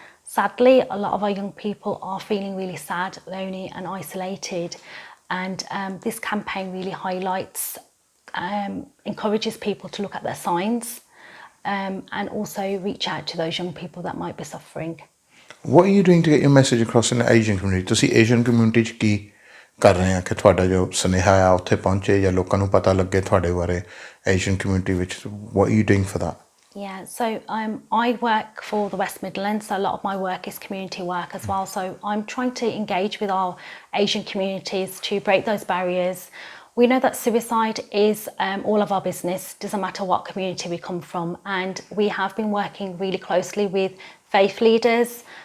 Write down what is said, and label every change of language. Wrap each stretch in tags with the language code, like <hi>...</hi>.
<en>Sadly, a lot of our young people are feeling really sad, lonely and isolated, and this campaign really highlights encourages people to look at their signs and also reach out to those young people that might be suffering. What are you doing to get your message across in the Asian community?</en> <pa>ਤੁਸੀਂ Asian community 'ਚ ਕੀ ਕਰ ਰਹੇ ਆ ਕਿ ਤੁਹਾਡਾ ਜੋ ਸੁਨੇਹਾ ਆ ਉੱਥੇ ਪਹੁੰਚੇ ਜਾਂ ਲੋਕਾਂ ਨੂੰ ਪਤਾ ਲੱਗੇ ਤੁਹਾਡੇ ਬਾਰੇ Asian community ਵਿੱਚ?</pa> <en>What are you doing for that? Yeah, so I work for the West Midlands, so a lot of my work is community work as well. So I'm trying to engage with our Asian communities to break those barriers. We know that suicide is all of our business, doesn't matter what community we come from, and we have been working really closely with faith leaders.</en>